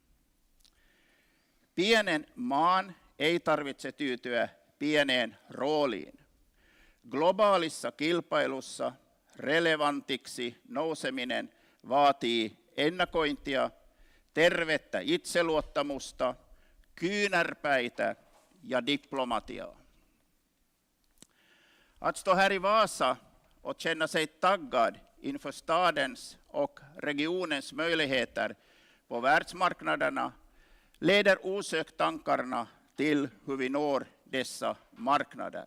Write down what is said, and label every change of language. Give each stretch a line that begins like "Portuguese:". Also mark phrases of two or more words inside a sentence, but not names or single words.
Finnish: Pienen maan ei tarvitse tyytyä pieneen rooliin. Globaalissa kilpailussa relevantiksi nouseminen vaatii ennakointia, tervettä itseluottamusta, kyynärpäitä ja diplomatiaa.
Swedish: Att stå här i Vasa och känna sig taggad inför stadens och regionens möjligheter på världsmarknaderna leder osökt tankarna till hur vi når dessa marknader.